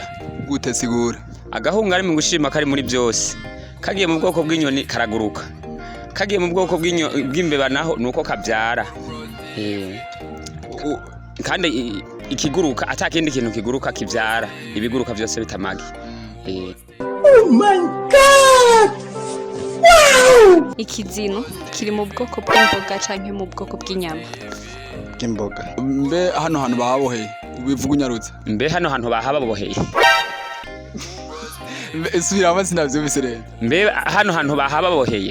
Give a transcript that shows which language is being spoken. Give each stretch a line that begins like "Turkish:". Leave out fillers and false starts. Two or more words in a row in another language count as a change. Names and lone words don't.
Rundi: Gute sigura? Agahungarema gushima kari muri byose. Kagiye mu bwoko bw'inyoni karaguruka. Kagiye mu bwoko bw'imbeba naho nuko kabyara. Kandi ikiguruka atakindi kintu kiguruka kibyara ibiguruka byose bitamagi.
English: Oh my god! Wow!
Rundi: Ikizino kiri mu bwoko bw'imboga canke mu bwoko bw'inyama? Bw'imboga. Mbe hano hantu bahaboheye ubivuga unyarutse? Mbe hano hantu bahaboheye. Subira amazina vyumvise rero. Mbe hano hantu bahaboheye.